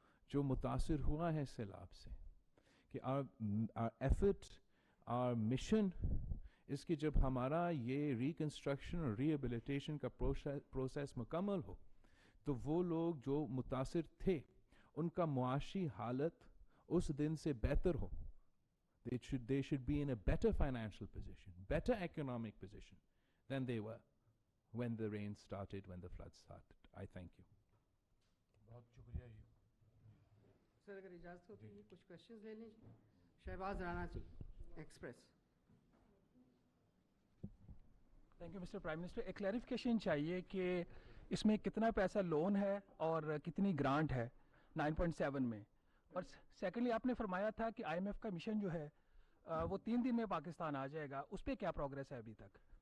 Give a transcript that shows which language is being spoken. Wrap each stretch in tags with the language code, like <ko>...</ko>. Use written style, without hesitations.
<ur>جو متاثر ہوا ہے سیلاب سے, کہ</ur> <en>our effort, our mission</en> <ur>اس کی جب ہمارا یہ ریکنسٹرکشن اور ریہیبلیٹیشن کا پروسیس مکمل ہو تو وہ لوگ جو متاثر تھے ان کا معاشی حالت اس دن سے بہتر ہو.</ur> <en>They should be in a better financial position, better economic position than they were when the rain started, when the flood started. I thank you.</en> <ur>بہت شکریہ جی. سر اگر اجازت ہو تو یہ کچھ کوشچنز لے لیں جی. شہباز رانا جی, express.</ur> <en>Thank you mister prime minister.</en> <ur>ایک کلیریفیکیشن چاہیے کہ اس میں کتنا پیسہ لون ہے اور کتنی گرانٹ ہے 9.7 میں, اور سیکنڈلی آپ نے فرمایا تھا کہ آئی ایم ایف کا مشن جو ہے وہ 3 دن میں پاکستان آ جائے گا, اس پہ کیا پروگریس ہے ابھی تک؟</ur>